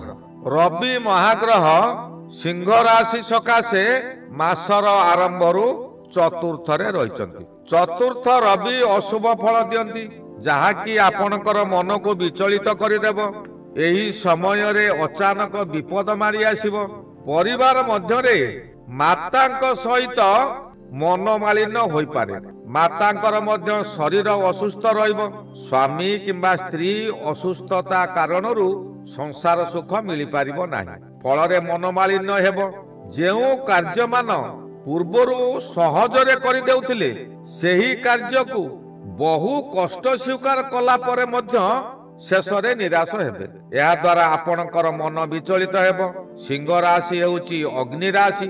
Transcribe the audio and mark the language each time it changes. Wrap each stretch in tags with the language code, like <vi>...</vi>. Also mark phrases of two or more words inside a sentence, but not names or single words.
<or>ରବି ମହାଗ୍ରହ ସିଂହ ରାଶି ସକାଶେ ମାସର ଆରମ୍ଭରୁ ଚତୁର୍ଥ ରେ ରହିଚନ୍ତି। ଚତୁର୍ଥ ରବି ଅଶୁଭ ଫଳ ଦିଅନ୍ତି, ଯାହାକି ଆପଣଙ୍କର ମନ କୁ ବିଚଳିତ କରିଦେବ। ଏହି ସମୟ ରେ ଅଚାନକ ବିପଦ ମାଡ଼ି ଆସିବ। ପରିବାର ମଧ୍ୟରେ ମାତାଙ୍କ ସହିତ ମନୋମାଳିନ୍ୟ ହୋଇ ପାରେ। ମାତାଙ୍କର ମଧ୍ୟ ଶରୀର ଅସୁସ୍ଥ ରହିବ। ସ୍ୱାମୀ କିମ୍ବା ସ୍ତ୍ରୀ ଅସୁସ୍ଥତା କାରଣରୁ ସଂସାର ସୁଖ ମିଳି ପାରିବ ନାହିଁ। ଫଳରେ ମନୋମାଳିନ୍ୟ ହେବ। ଯେଉଁ କାର୍ଯ୍ୟ ମାନ ପୂର୍ବରୁ ସହଜରେ କରି ଦେଉଥିଲେ ସେହି କାର୍ଯ୍ୟ କୁ ବହୁ କଷ୍ଟ ସ୍ୱୀକାର କଲା ପରେ ମଧ୍ୟ ଶେଷରେ ନିରାଶ ହେବେ। ଯାହା ଦ୍ୱାରା ଆପଣଙ୍କର ମନ ବିଚଳିତ ହେବ। ସିଂହ ରାଶି ହେଉଛି ଅଗ୍ନି ରାଶି।</or>